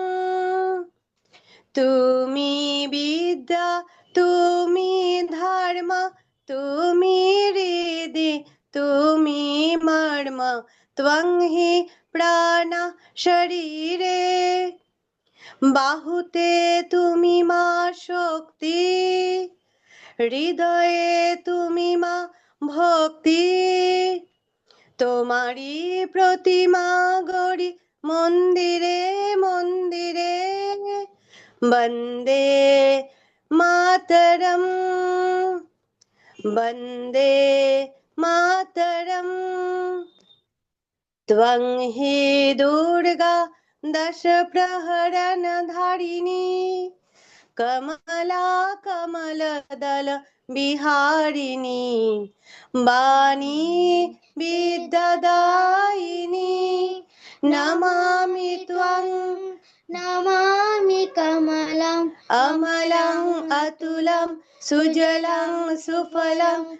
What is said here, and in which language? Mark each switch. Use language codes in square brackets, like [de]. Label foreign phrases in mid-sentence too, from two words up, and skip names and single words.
[bn] তুমি বিদ্যা তুমি ধর্ম তুমি হৃদি তুমি মর্ম, [sa] त्वं हि प्राण शरीरे, [bn] বাহুতে তুমি মা শক্তি, হৃদয়ে তুমি মা ভক্তি। তোমারি প্রতিমা গড়ি মন্দিরে মন্দিরে, [sa] বন্দে মাতরম, বন্দে মাতরম। त्वं हि दुर्गा दश प्रहरण धारिणी, कमला कमलदल विहारिणी, वाणी विद्यादायिनी, नमामि त्वं नमामि कमलम् अमलं अतुलं सुजलं सुफलं